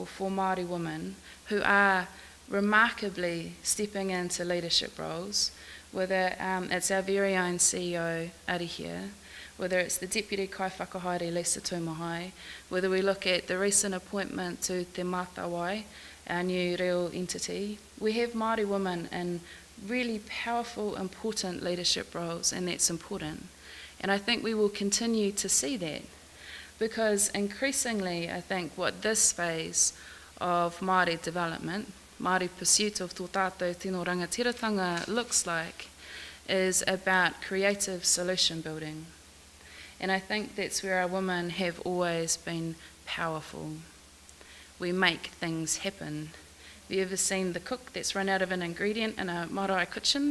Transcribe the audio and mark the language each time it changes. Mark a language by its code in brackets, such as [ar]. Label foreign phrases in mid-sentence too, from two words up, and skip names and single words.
[en] for Māori women who are remarkably stepping into leadership roles, whether it's our very own CEO, Arihia, whether it's the Deputy Kaiwhakahaere, Lisa Tūmahai, whether we look at the recent appointment to Te Mātawai, our new real entity, we have Māori women in really powerful, important leadership roles, and that's important. And I think we will continue to see that, because increasingly I think what this phase of Māori development, Māori pursuit of [mi] tō tātou tino rangatiratanga [en] looks like, is about creative solution building. And I think that's where our women have always been powerful. We make things happen. Have you ever seen the cook that's run out of an ingredient in a marae kitchen?